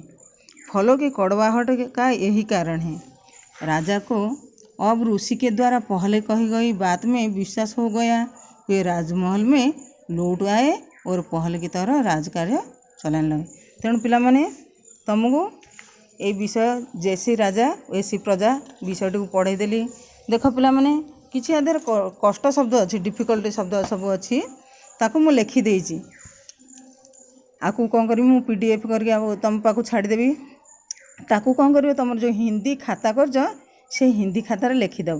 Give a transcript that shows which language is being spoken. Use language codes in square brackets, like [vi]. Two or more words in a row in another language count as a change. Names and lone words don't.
[hi] फलों की कड़वाहट का यही कारण है। राजा को अब ऋषि के द्वारा पहले कही गई बात में विश्वास हो गया। वे राजमहल में लौट आए और पहले की तरह राजकार्य चलाने लगे। [or] ତେଣୁ ପିଲା ମାନେ ତୁମକୁ ଏଇ ବିଷୟ ଜେସି ରାଜା ଏସି ପ୍ରଜା ବିଷୟଟିକୁ ପଢ଼େଇଦେଲି। ଦେଖ ପିଲାମାନେ, କିଛି ଆ ଦେହରେ କଷ୍ଟ ଶବ୍ଦ ଅଛି, ଡିଫିକଲ୍ଟ ଶବ୍ଦ ସବୁ ଅଛି, ତାକୁ ମୁଁ ଲେଖିଦେଇଛି। ଆକୁ କ'ଣ କରିବି, ମୁଁ PDF କରିକି ଆଉ ତୁମ ପାଖକୁ ଛାଡ଼ିଦେବି। ତାକୁ କ'ଣ କରିବ, ତୁମର ଯେଉଁ ହିନ୍ଦୀ ଖାତା କରିଛ ସେ ହିନ୍ଦୀ ଖାତାରେ ଲେଖିଦେବ।